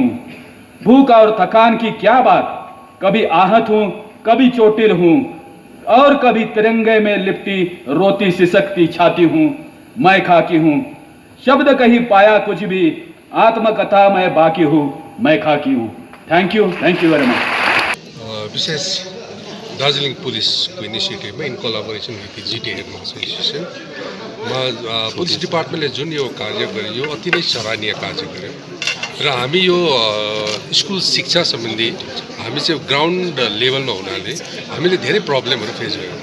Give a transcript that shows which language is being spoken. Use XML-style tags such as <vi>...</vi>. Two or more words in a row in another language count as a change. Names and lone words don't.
<hi>भूख और थकान की क्या बात, कभी आहत हूँ, कभी चोटिल हूँ, और कभी तिरंगे में लिपटी रोती सिसकती छाती हूँ। मैं खाकी हूँ। शब्द कहीं पाया कुछ भी, आत्मकथा मैं बाकी हूँ, मैं खाकी हूँ।</hi> <en>thank you very much.</en> <ne>विशेष दार्जिलिङ पुलिसको इनिसिएटिभमा</ne> <en>in collaboration with</en> <ne>जिटिए हेडमास्टर्स एसोसिएसनमा</ne> <en>police departmentले</en> <ne>जुन यो कार्य गर्यो यो अति नै सराहनीय कार्य गर्यो र हामी यो स्कुल शिक्षा सम्बन्धी हामी चाहिँ ग्राउन्ड लेभलमा हुनाले हामीले धेरै प्रब्लमहरू फेस गर्यौँ।</ne>